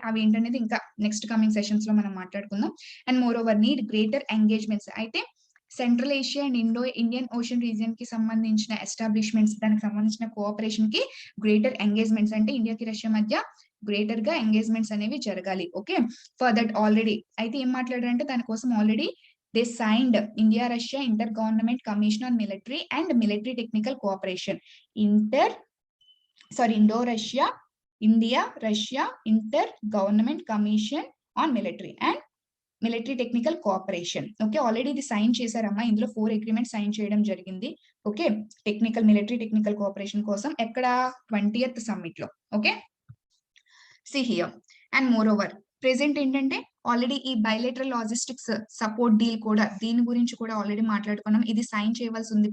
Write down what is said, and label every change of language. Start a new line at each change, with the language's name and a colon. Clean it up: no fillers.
Telugu: అవి ఏంటనేది ఇంకా నెక్స్ట్ కమింగ్ సెషన్స్ లో మనం మాట్లాడుకుందాం.
English: And more over need greater engagements.
Telugu: అయితే central Asia and Indian ocean region కి సంబంధించిన ఎస్టాబ్లిష్మెంట్స్, దానికి సంబంధించిన కోఆపరేషన్ కి గ్రేటర్ ఎంగేజ్మెంట్స్, అంటే ఇండియాకి రష్యా మధ్య గ్రేటర్ గా ఎంగేజ్మెంట్స్ అనేవి జరగాలి. ఓకే.
English: for that already
Telugu: అయితే ఏం మాట్లాడారంటే దానికోసం
English: Already they signed India Russia Inter Government Commission on Military and Military Technical Cooperation. Indo Russia India Russia Inter Government Commission on Military and military technical cooperation.
Telugu: Okay. Already ఇది sign చేశారమ్మా. ఇందులో 4 agreement sign చేయడం జరిగింది. Okay. Military technical cooperation కోసం ఎక్కడ 20th summit లో. Okay.
English: See here. And moreover,
Telugu: present ఏంటంటే already ఈ bilateral logistics support deal కూడా, దీని గురించి కూడా ఆల్రెడీ మాట్లాడుకున్నాం. ఇది సైన్ చేయవలసి ఉంది.